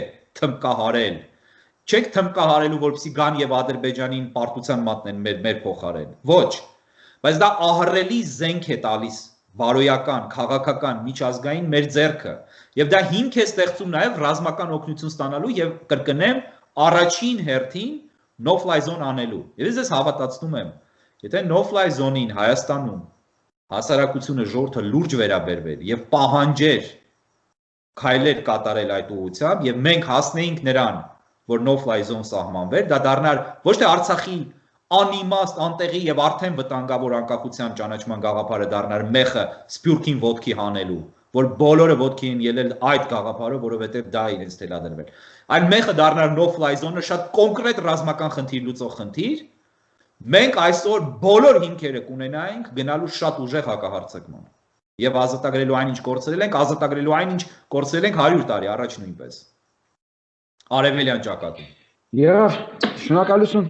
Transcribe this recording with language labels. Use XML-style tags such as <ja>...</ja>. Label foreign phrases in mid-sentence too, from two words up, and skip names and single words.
<hy>թմկահարել։ Չեք թմկահարելու, որպեսզի գան եւ Ադրբեջանին պարտության մատնեն մեր փոխարեն։ Ոչ։ Բայց դա ահռելի զենք է տալիս բարոյական, քաղաքական, միջազգային մեր ձեռքը։ Եվ դա հիմք է ստեղծում նաև ռազմական օգնություն ստանալու եւ կրկնեմ առաջին հերթին</hy> <en>no-fly zone</en> <hy>անելու։ Եվ ես հավատացնում եմ, եթե</hy> <en>no-fly zone-ին</en> <hy>Հայաստանում հասարակությունը ժողովուրդը լուրջ վերաբերվեր եւ պահանջեր քայլեր կատարել այդ ուղղությամբ եւ մենք հասնեինք նրան, որ</hy> <en>no-fly zone</en> <hy>սահմանվեր, դա դառնար ոչ թե Արցախի անիմաստ, անտեղի եւ արդեն վտանգավոր անկախության ճանաչման գաղափարը դառնար մեղը սփյուռքին ոտքի հանելու, որ բոլորը ոտքի են ելել այդ գաղափարով, որովհետեւ դա իրենց թելադրվել։ Այն մեղը դառնար</hy> <en>no-fly zone-ը</en> <hy>շատ կոնկրետ ռազմական խնդիր լուծող խնդիր։ Մենք այսօր բոլոր հիմքերը կունենայինք գնալու շատ ուժեղ հակահարձակման եւ ազատագրելու այնինչ կորցրել ենք, ազատագրելու այնինչ կորցրել ենք 100 տարի առաջ նույնպես։ Արևելյան ճակատում։ Եվ շնորհակալություն։</hy>